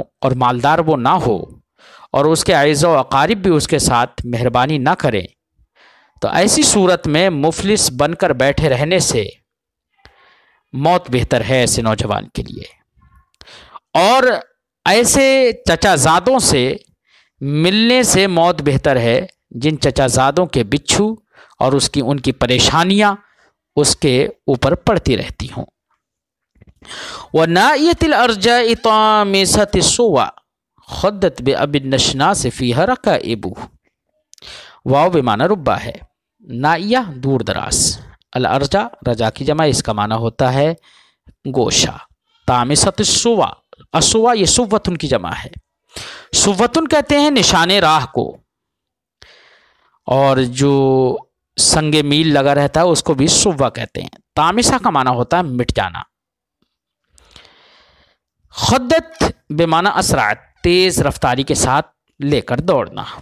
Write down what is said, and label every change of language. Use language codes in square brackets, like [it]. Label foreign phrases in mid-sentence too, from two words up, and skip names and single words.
[ur] اور مالدار وہ نہ ہو اور اس کے اعزاء و اقارب بھی اس کے ساتھ مہربانی نہ کریں، تو ایسی صورت میں مفلس بن کر بیٹھے رہنے سے موت بہتر ہے ایسے نوجوان کے لیے، اور ایسے چچا زادوں سے ملنے سے موت بہتر ہے جن چچا زادوں کے بچھو اور ان کی پریشانیاں اس کے اوپر پڑتی رہتی ہوں۔ [ar] وَنَائِيَةِ الْأَرْجَاءِ طَامِسَةِ الصُّوَى خَدَّتْ بِأَبِي النَّشْنَاسِ فِيهَا رَكَائِبُ، [ur] واو بمعنی ربا ہے، نائیہ دور دراز، الارجا رجا کی جمع، اس کا معنی ہوتا ہے گوشہ، [ar] طامسۃ الصوا، [ur] الصوا یہ صوتن کی جمع ہے، صوتن کہتے ہیں نشان راہ کو، اور جو سنگ میل لگا رہتا ہے اس کو بھی صوا کہتے ہیں۔ طامسہ کا معنی ہوتا ہے مٹ جانا۔ [ar] خدت بمعنی اسرعت، [ur] تیز رفتاری کے ساتھ لے کر دوڑنا۔